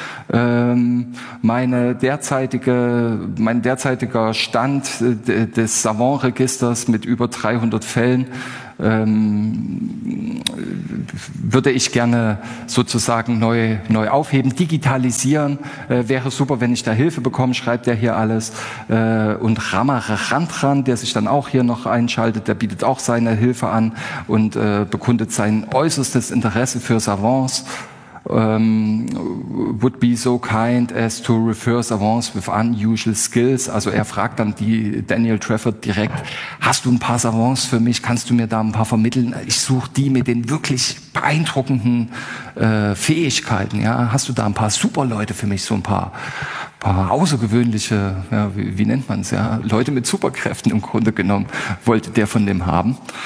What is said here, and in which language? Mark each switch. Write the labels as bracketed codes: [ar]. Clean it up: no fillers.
[de] Mein derzeitiger Stand des Savant-Registers mit über 300 Fällen würde ich gerne sozusagen neu aufheben, digitalisieren. Wäre super, wenn ich da Hilfe bekomme, schreibt er hier alles. Und Ramarantran, der sich dann auch hier noch einschaltet, der bietet auch seine Hilfe an und bekundet sein äußerstes Interesse für Savants. [en] Would be so kind as to refer Savants with unusual skills. [de] Also er fragt dann die Daniel Trafford direkt, hast du ein paar Savants für mich? Kannst du mir da ein paar vermitteln? Ich suche die mit den wirklich beeindruckenden Fähigkeiten. Ja, hast du da ein paar super Leute für mich? So ein paar außergewöhnliche, ja, wie nennt man es, ja, Leute mit Superkräften im Grunde genommen, wollte der von dem haben.